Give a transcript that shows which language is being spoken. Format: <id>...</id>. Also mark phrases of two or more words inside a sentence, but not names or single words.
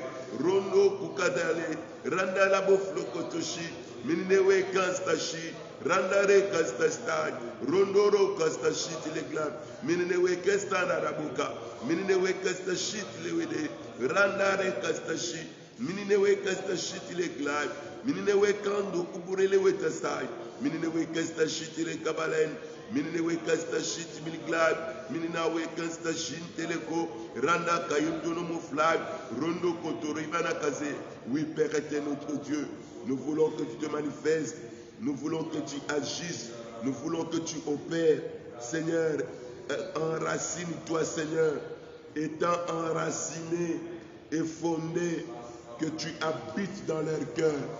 <fr>Rondo kukadale. Randa la bofloko toshi. Mininewe kasta shi. Randare kasta staj, rondoro kasta shiti le glab, mininewe kasta narabuka, mininewe kasta shiti le wede, randare kasta shi, mininewe kasta shiti le glab, mininewe kando kubure le weta staj, mininewe kasta shiti le kabalen, mininewe kasta shiti mil glab, mininawe kasta shinte le ko, randa kayundono mo flag, rondo kotori banakaze. Oui, Père éternel notre Dieu, nous voulons que tu te manifestes. Nous voulons que tu agisses, nous voulons que tu opères. Seigneur, enracine-toi, Seigneur, étant enraciné et fondé, que tu habites dans leur cœur.</fr>